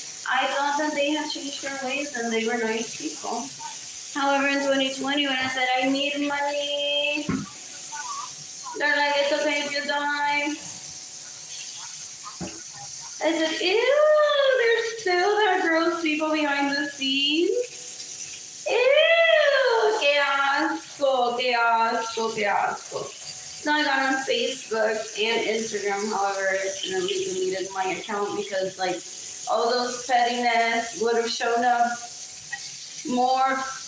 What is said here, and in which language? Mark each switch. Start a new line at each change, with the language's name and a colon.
English: I thought that they had changed their ways and they were nice people. However, in 2020, when I said I need money, they're like, it's okay if you die. I said, ew, there's still that gross people behind the scenes.
Spanish: Ew, qué asco, qué asco, qué asco.
English: So I got on Facebook and Instagram, however, I accidentally deleted my account because like all those pettiness would have shown up more.